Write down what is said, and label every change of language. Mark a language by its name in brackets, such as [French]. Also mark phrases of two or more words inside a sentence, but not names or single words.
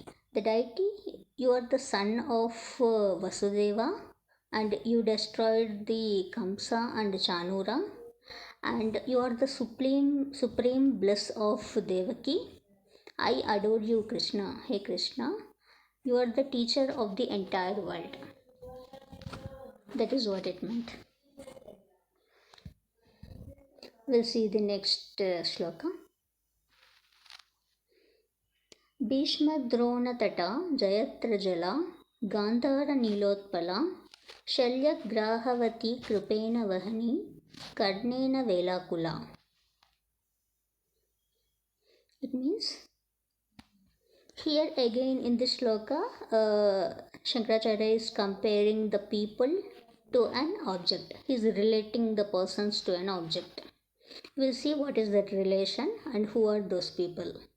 [English] The deity, you are the son of Vasudeva and you destroyed the Kamsa and Chanura, and you are the supreme bliss of Devaki. I adore you, Krishna. Hey Krishna, you are the teacher of the entire world. That is what it meant. We'll see the next shloka. [Sanskrit] ಭೀಷ್ಮದ್ರೋಣತಟ ಜಯತ್ರಜಲ ಗಾಂಧಾರ ನೀಲೋತ್ಪಲ ಶಲ್ಯಗ್ರಾಹವತಿ ಕೃಪೇಣ ವಹನಿ ಕರ್ಣೇನ ವೇಲಾಕುಲ. [English] It means here again in this shloka, Shankaracharya is comparing the people to an object. He is relating the persons to an object. We'll see what is that relation and who are those people.